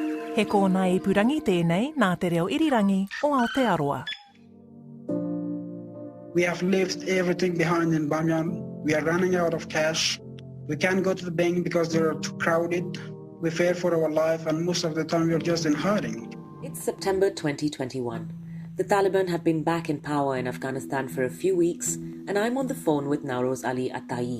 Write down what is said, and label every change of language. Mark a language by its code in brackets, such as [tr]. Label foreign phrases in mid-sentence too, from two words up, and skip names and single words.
[mi] He kōna I purangi tēnei nā te reo irirangi o Aotearoa. [en] We have left everything behind in Bamyan. We are running out of cash. We can't go to the bank because they are too crowded. We fear for our life, and most of the time we are just in hiding. It's September 2021. The Taliban have been back in power in Afghanistan for a few weeks, and I'm on the phone with Nowroz Ali at Ta'i.